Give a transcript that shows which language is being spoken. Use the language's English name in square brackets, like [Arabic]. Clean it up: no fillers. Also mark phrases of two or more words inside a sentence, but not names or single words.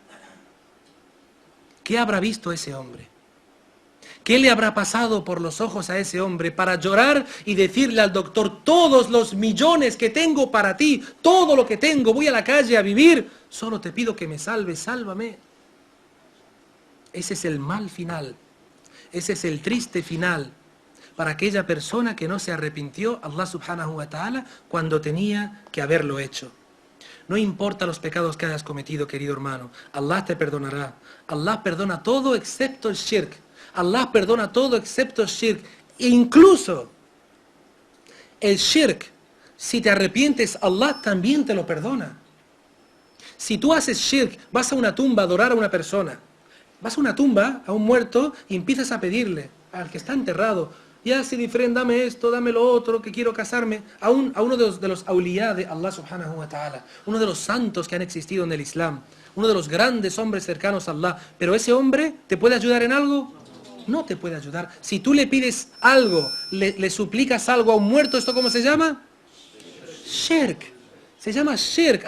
[Spanish] ¿Qué habrá visto ese hombre? ¿Qué le habrá pasado por los ojos a ese hombre para llorar y decirle al doctor: todos los millones que tengo para ti, todo lo que tengo, voy a la calle a vivir, solo te pido que me salves, sálvame? Ese es el mal final, ese es el triste final para aquella persona que no se arrepintió Allah [Arabic] سبحانه وتعالى [Spanish] cuando tenía que haberlo hecho. No importa los pecados que hayas cometido, querido hermano, Allah te perdonará. Allah perdona todo excepto el shirk. Allah perdona todo excepto el shirk. Incluso el shirk, si te arrepientes, Allah también te lo perdona. Si tú haces shirk, vas a una tumba a adorar a una persona, vas a una tumba, a un muerto, y empiezas a pedirle al que está enterrado: ya Sidifren, dame esto, dame lo otro, que quiero casarme, a uno de los awliya de Allah [Arabic] سبحانه وتعالى, [Spanish] uno de los santos que han existido en el Islam, uno de los grandes hombres cercanos a Allah. Pero ese hombre, ¿te puede ayudar en algo? No te puede ayudar. Si tú le pides algo, le suplicas algo a un muerto, ¿esto cómo se llama? Shirk. Se llama shirk.